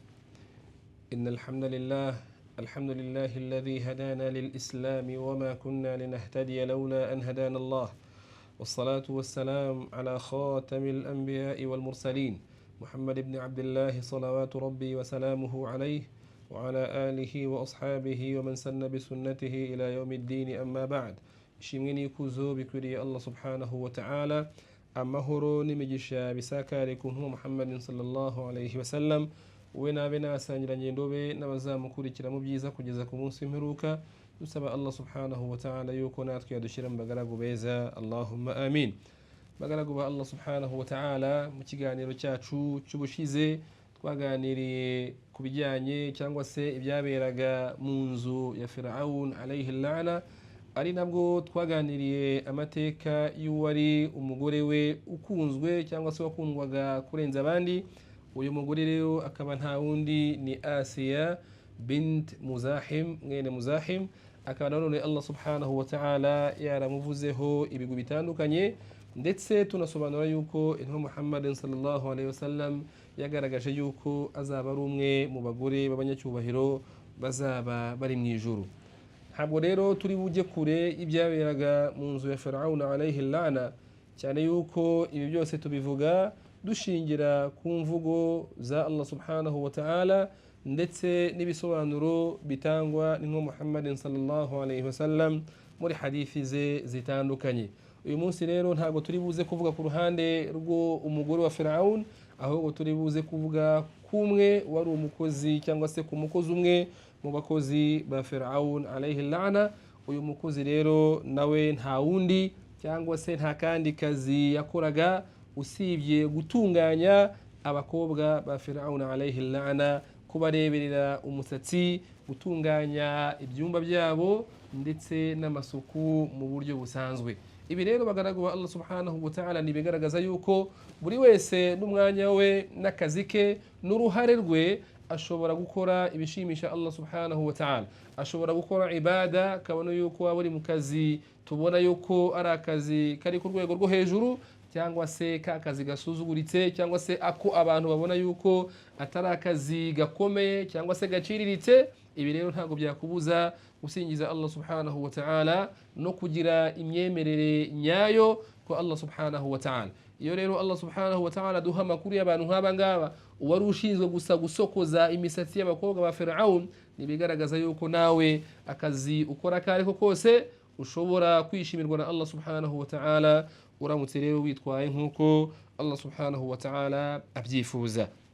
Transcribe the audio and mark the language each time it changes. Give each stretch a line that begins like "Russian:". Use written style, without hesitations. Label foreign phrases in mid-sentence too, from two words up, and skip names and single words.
Arabic: إن الحمد لله الذي هدانا للإسلام وما كنا لنهتدي لولا أن هدانا الله، والصلاة والسلام على خاتم الأنبياء والمرسلين محمد بن عبد الله صلوات ربي وسلامه عليه وعلى آله وأصحابه ومن سن بسنته إلى يوم الدين. أما بعد،
Kinyarwanda: shimwe kuzo bikwiriye
Arabic: الله سبحانه وتعالى,
Kinyarwanda: amahoro n'imigisha bisakare ku ntumwa Muhammadin
Arabic: صلى الله عليه وسلم,
Kinyarwanda: we nabe n'abasangiranye ndobe n'abazamukurikira mu byiza kugeza ku munsi w'imperuka. Dusaba
Arabic: الله سبحانه وتعالى
Kinyarwanda: yuko natwe yadushira mu bagaragu beza,
Arabic: اللهم آمين.
Kinyarwanda: Bagaragu ba
Arabic: الله سبحانه وتعالى,
Kinyarwanda: mu kiganiro cyacu cy'ubushize twaganiriye ku bijyanye cyangwa se ibyaberaga mu nzu ya Firaun
Arabic: عليه لعنة,
Kinyarwanda: ari nabwo twaganiriye amateka y'uwari umugore we ukunzwe cyangwa se wakundwaga kurenza abandi. Uyu mugore rero akaba nta wundi ni Asiya bint Muzahim, mwene Muzahim. Akaba nanone
Arabic: الله سبحانه وتعالى
Kinyarwanda: yaramuvuzeho ibigo bitandukanye, ndetse tunasobanura yuko intumwa Muhammadin
Arabic: صلى الله عليه وسلم
Kinyarwanda: yagaragaje yuko azaba ari umwe mu bagore b'abanyacyubahiro bazaba bari mu ijuru. Ntabwo rero turi bujye kure ibyaberaga mu nzu ya Firaun
Arabic: عليه لعنة,
Kinyarwanda: cyane yuko ibi byose tubivuga dushingira ku mvugo za
Arabic: الله سبحانه وتعالى
Kinyarwanda: ndetse n'ibisobanuro bitangwa n'intumwa Muhammadin
Arabic: صلى الله عليه وسلم
Kinyarwanda: muri hadithi ze zitandukanye. Uyu munsi rero ntabwo turi buze kuvuga ku ruhande rwo umugore wa Firaun, ahubwo turi buze kuvuga kumwe wari umukozi cyangwa se ku mukozi umwe mu bakozi ba Firaun
Arabic: عليه لعنة.
Kinyarwanda: Uyu mukozi rero nawe nta wundi cyangwa se nta kandi kazi yakoraga usibye gutunganya abakobwa ba Firaun
Arabic: عليه لعنة,
Kinyarwanda: kubareberera umusatsi, gutunganya ibyumba byabo ndetse n'amasuku mu buryo busanzwe. Ibi rero bagaragwa
Arabic: الله سبحانه وتعالى
Kinyarwanda: nibigaragaza yuko buri wese n'umwanya we n'akazi ke n'uruhare rwe ashobora gukora ibishimisha
Arabic: الله سبحانه وتعالى.
Kinyarwanda: Ashobora gukora ibada, kabona yuko waba uri mu kazi tubona yuko ari akazi kari ku rwego rwo hejuru, cyangwa se ka kazi gasuzuguritse, cyangwa se ako abantu babona yuko atari akazi gakomeye cyangwa se gaciriritse. Ibi rero ntabwo byakubuza gusingiza
Arabic: الله سبحانه وتعالى
Kinyarwanda: no kugira imyemerere nyayo ko
Arabic: الله سبحانه وتعالى.
Kinyarwanda: Iyo rero
Arabic: الله سبحانه وتعالى
Kinyarwanda: duha amakuru y'abantu nk'aba ngaba, uwari ushinzwe gusa gusokoza imisatsi y'abakobwa ba Firaun, nibigaragaza yuko nawe akazi ukora kari ko kose ushobora kwishimirwa na Allah subhanahu wa ta'ala, uramutse rero witwaye nk'uko
Arabic: الله سبحانه وتعالى
Kinyarwanda: abyifuza.